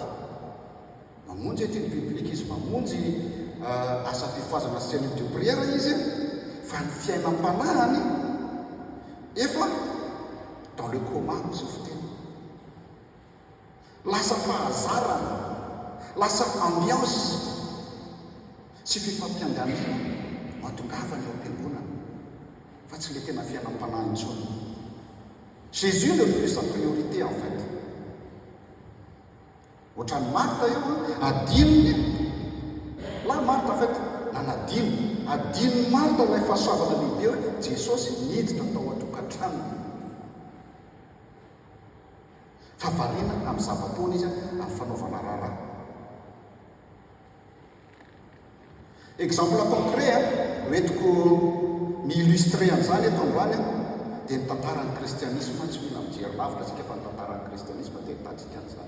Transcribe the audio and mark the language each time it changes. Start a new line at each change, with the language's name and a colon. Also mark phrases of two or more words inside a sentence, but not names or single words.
Malagasy: Mamonjy etiny biblika izy, mamonjy asa fifazana sy
French: cellule de prière
Malagasy: izy, fa ny fiainam-panahany efa
French: dans le coma
Malagasy: izy foteny. Lasa fahazarana, lasa ambiance sy fifampiandanina matongavany eo am-piangonana, fa tsy le tena fiainam-panahany intsony.
French: Jésus ne plus sa priorité en fait.
Malagasy: Ohatran'ny Marthe io adininy.
French: Là Marthe en fait
Malagasy: nanadiny, adininy Marthe ilay fahasoavana lehibe hoe Jesosy niditra tao an-tokantrano. Fa variana amin'ny zava-taona izy amin'ny fanaovana raharaha.
French: Exemple concret
Malagasy: hoentiko mi-illustrer an'izany eto androany dia ny tantaran'ny kristianisme tsy mila mijery lavitra tsika fa ny tantaran'ny kristianisme dia hitantsika an'izany.